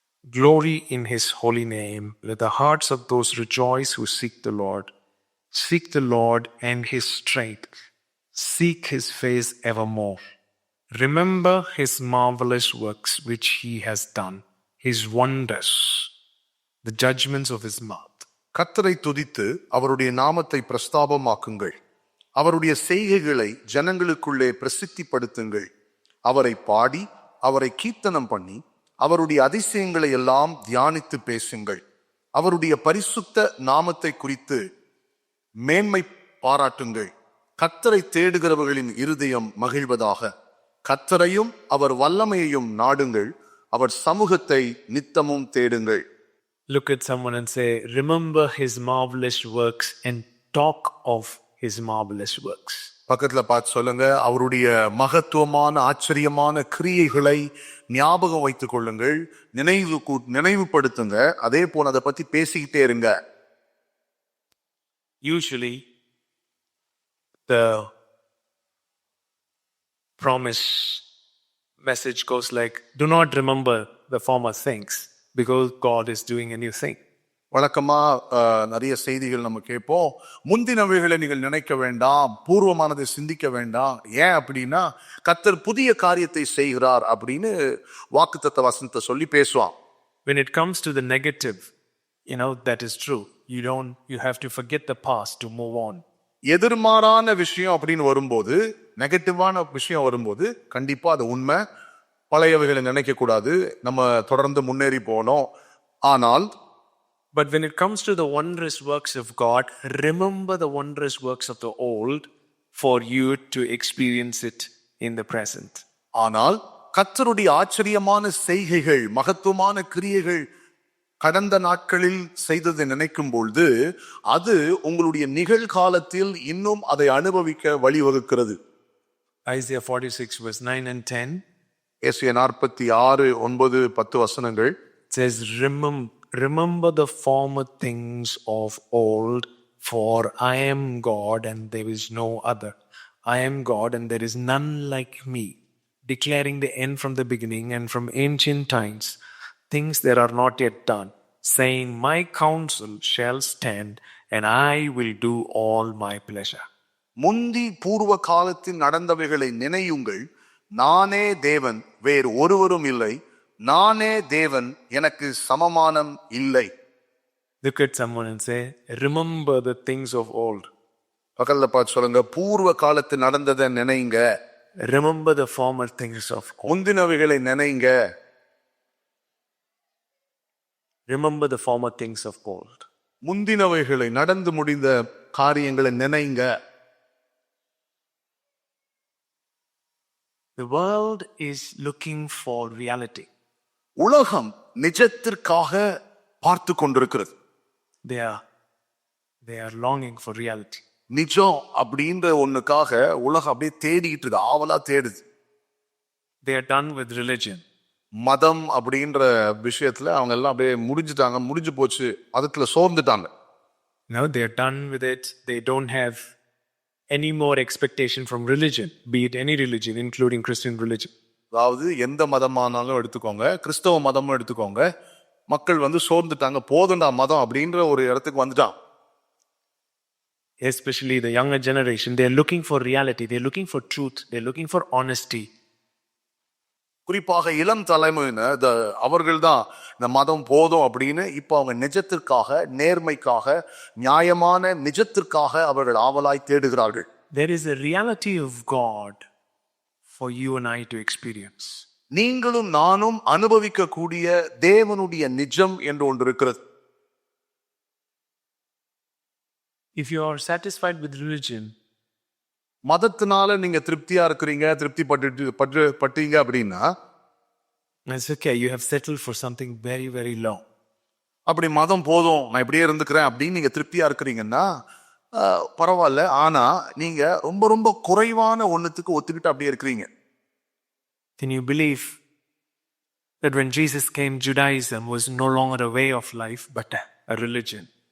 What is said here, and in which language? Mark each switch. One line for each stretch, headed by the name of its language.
English: Glory in his holy name. Let the hearts of those rejoice who seek the Lord. Seek the Lord and his strength. Seek his face evermore. Remember his marvelous works which he has done, his wonders, the judgments of his mouth.
Tamil: கர்த்தரை துதித்து அவருடைய நாமத்தை பிரஸ்தாபமாக்குங்கள். அவருடைய செய்கைகளை ஜனங்களுக்குள்ளே பிரசித்திப்படுத்துங்கள். அவரை பாடி அவரை கீர்த்தனம் பண்ணி அவருடைய அதிசயங்களை எல்லாம் தியானித்து பேசுங்கள். அவருடைய பரிசுத்த நாமத்தை குறித்து மேன்மை பாராட்டுங்கள். கர்த்தரை தேடுகிறவர்களின் இருதயம் மகிழ்வதாக. கர்த்தரையும் அவர் வல்லமையையும் நாடுங்கள். அவர் சமூகத்தை நித்தமும் தேடுங்கள்.
English: Look at someone and say, remember his marvelous works and talk of his marvelous works.
Tamil: பக்கத்துல பார்த்து சொல்லுங்க, அவருடைய மகத்துவமான ஆச்சரியமான கிரியைகளை ஞாபகம் வைத்துக் கொள்ளுங்கள், நினைவுபடுத்துங்க. அதே போல அதை பத்தி பேசிக்கிட்டே இருங்க.
English: Usually the promise message goes like, do not remember the former things because God is doing a new thing.
Tamil: வழக்கமா நிறைய செய்திகள் நம்ம கேட்போம், முந்தினவைகளை நீங்கள் நினைக்க வேண்டாம், பூர்வமானதை சிந்திக்க வேண்டாம். ஏன் அப்படின்னா கர்த்தர் புதிய காரியத்தை செய்கிறார் அப்படின்னு வாக்குத்தத்த வசனத்தை சொல்லி பேசுவான்.
English: When it comes to the negative, that is true. You have to forget the past to move on.
Tamil: எதிர்மாறான விஷயம் அப்படின்னு வரும்போது, நெகட்டிவான விஷயம் வரும்போது கண்டிப்பா அது உண்மை. பழையவைகளை நினைக்க கூடாது, நம்ம தொடர்ந்து முன்னேறி போனோம். ஆனால்
English: but when it comes to the wondrous works of God, remember the wondrous works of the old for you to experience it in the present.
Tamil: ஆனால் கர்த்தருடைய ஆச்சரியமான செய்கைகள், மகத்துவமான கிரியைகள் கடந்த நாட்களில் செய்ததை நினைக்கும் பொழுது அது உங்களுடைய நிகழ்காலத்தில் இன்னும் அதை அனுபவிக்க வழிவகுக்கிறது.
English: Isaiah 46 verse 9 and 10.
Tamil: ஏசாயா 46 9 10 வசனங்கள்
English: says, remember the former things of old, for I am God and there is no other. I am God and there is none like me, declaring the end from the beginning and from ancient times, things that are not yet done, saying, my counsel shall stand and I will do all my pleasure.
Tamil: முந்தி பூர்வ காலத்தில் நடந்தவைகளை நினையுங்கள். நானே தேவன், வேறு ஒருவரும் இல்லை. நானே தேவன், எனக்கு சமமானம் இல்லை.
English: Look at someone and say, remember the things of old.
Tamil: பக்கத்துல பார்த்து சொல்லுங்க, பூர்வ காலத்தில் நடந்ததை நினைங்க.
English: Remember the former things of old.
Tamil: முந்தினவைகளை நினைங்க.
English: Remember the former things of old.
Tamil: முந்தினவைகளை, நடந்து முடிந்த காரியங்களை நினைங்க.
English: The world is looking for reality.
Tamil: உலகம் நிஜத்திற்காக பார்த்து கொண்டிருக்கிறது.
English: They are longing for reality.
Tamil: நிஜம் அப்படின்ற ஒண்ணுக்காக உலகம் அப்படியே தேடிட்டு இருக்கு, ஆவலா தேடுது.
English: they are done with religion.
Tamil: மதம் அப்படின்ற விஷயத்துல அவங்க எல்லாம் அப்படியே முடிஞ்சு போச்சு, மதத்துல சோர்ந்துட்டாங்க.
English: Now they are done with it. They don't have any more expectation from religion, be it any religion, including Christian religion.
Tamil: அதாவது எந்த மதமானாலும் எடுத்துக்கோங்க, கிறிஸ்தவ மதமும் எடுத்துக்கோங்க, மக்கள் சோர்ந்துட்டாங்க, போதுண்டா மதம் அப்படின்ற ஒரு இடத்துக்கு வந்துட்டான்.
English: Especially the younger generation, they are looking for reality, they are looking for truth, they are looking for honesty.
Tamil: குறிப்பாக இளம் தலைமுறையினர் அவர்கள் தான் இந்த மதம் போதும் அப்படின்னு இப்ப அவங்க நிஜத்திற்காக, நேர்மைக்காக, நியாயமான நிஜத்திற்காக அவர்கள் ஆவலாய் தேடுகிறார்கள்.
English: There is a reality of God for you and I to experience.
Tamil: நீங்களும் நானும் அனுபவிக்க கூடிய தேவனுடைய நிஜம் என்று ஒன்று இருக்கிறது.
English: If you are satisfied with religion,
Tamil: மதத்தினால நீங்க திருப்தியா இருக்கிறீங்க, திருப்தி பட்டீங்க அப்படின்னா
English: it's okay, you have settled for something very, very low.
Tamil: அப்படி மதம் போதும், நான் இப்படியே இருந்துக்கிறேன் அப்படின்னு நீங்க திருப்தியா இருக்கிறீங்கன்னா பரவாயில்ல. ஆனா நீங்க ரொம்ப ரொம்ப குறைவான ஒண்ணுத்துக்கு ஒத்துக்கிட்டு அப்படியே இருக்கிறீங்க.
English: Then you believe that when Jesus came, Judaism was no longer a way of life but a religion.